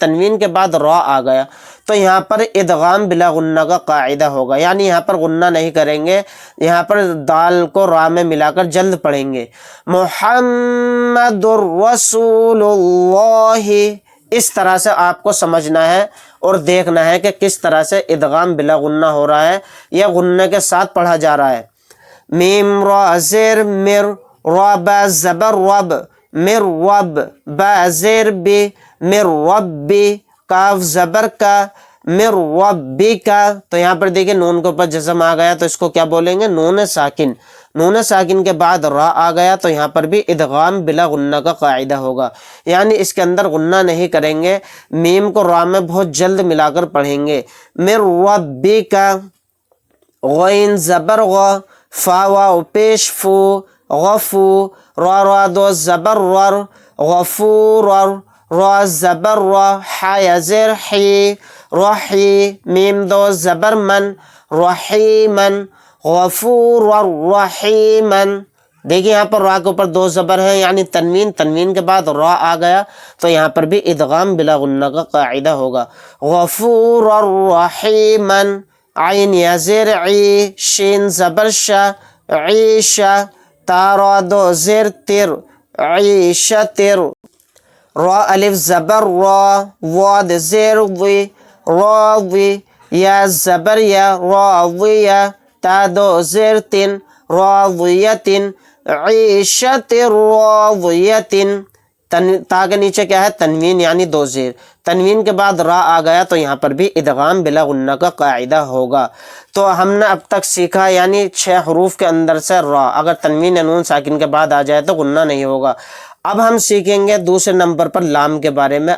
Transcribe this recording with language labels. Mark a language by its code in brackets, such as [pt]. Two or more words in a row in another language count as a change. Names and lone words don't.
[ur] تنوین کے بعد را آ گیا تو یہاں پر ادغام بلا غنہ کا قاعدہ ہوگا، یعنی یہاں پر غنہ نہیں کریں گے، یہاں پر دال کو را میں ملا کر جلد پڑھیں گے۔ [ar] محمد الرسول اللہ، [ur] اس طرح سے آپ کو سمجھنا ہے اور دیکھنا ہے کہ کس طرح سے ادغام بلا غنہ ہو رہا ہے یا غنہ کے ساتھ پڑھا جا رہا ہے۔ میم را زیر مر، را با زبر رب، مر رب، با زیر بی، مر ربی، کاف زبر کا، مر ربی کا۔ تو یہاں پر دیکھیں نون کے اوپر جزم آ گیا تو اس کو کیا بولیں گے؟ نون ساکن۔ نون ساکن کے بعد را آ گیا تو یہاں پر بھی ادغام بلا غنہ کا قاعدہ ہوگا، یعنی اس کے اندر غنہ نہیں کریں گے، میم کو را میں بہت جلد ملا کر پڑھیں گے۔ مر ربی کا، غین زبر غ، فا واو پیش فو، غفو، را را دو زبر ور، غفور، را زبر را، حا یا زیر حی، رحی، میم دو زبر من، رحیمن، [ar] غفور رحیمن۔ [ur] دیکھیں یہاں پر را کے اوپر دو زبر ہیں یعنی تنوین، تنوین کے بعد را آ گیا تو یہاں پر بھی ادغام بلا غنہ کا قاعدہ ہوگا۔ [ar] غفور رحیمن، [ur] عین یا زیر عی، شین زبر شا، عیشا، تارا دو زیر تر، عیشتر، را الف زبر را، واد زیر وی، راضی، یا زبر یا، راضیہ، تا دو زیر تن، راضیتن، [ar] عیشت راضیتن۔ [ur] تا کے نیچے کیا ہے؟ تنوین یعنی دو زیر، تنوین کے بعد را آ گیا تو یہاں پر بھی ادغام بلا غنہ کا قاعدہ ہوگا۔ تو ہم نے اب تک سیکھا یعنی 6 حروف کے اندر سے را اگر تنوین یا نون ساکن کے بعد آ جائے تو غنہ نہیں ہوگا۔ اب ہم سیکھیں گے دوسرے نمبر پر لام کے بارے میں۔